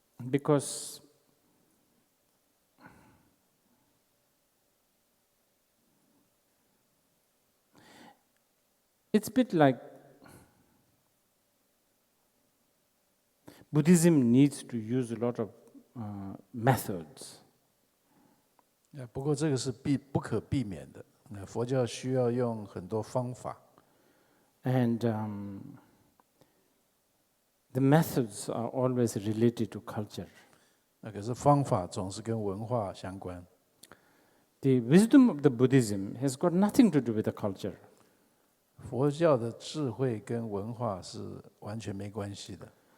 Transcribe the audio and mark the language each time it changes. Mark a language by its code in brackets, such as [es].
[en] Because it's a bit like Buddhism needs to use a lot of methods. [zh] 不过这个是不可避免的。佛教需要用很多方法。 [en] And the methods are always related to culture. [zh] 可是方法总是跟文化相关。 [en] The wisdom of the Buddhism has got nothing to do with the culture. [zh] 佛教的智慧跟文化是完全没关系的。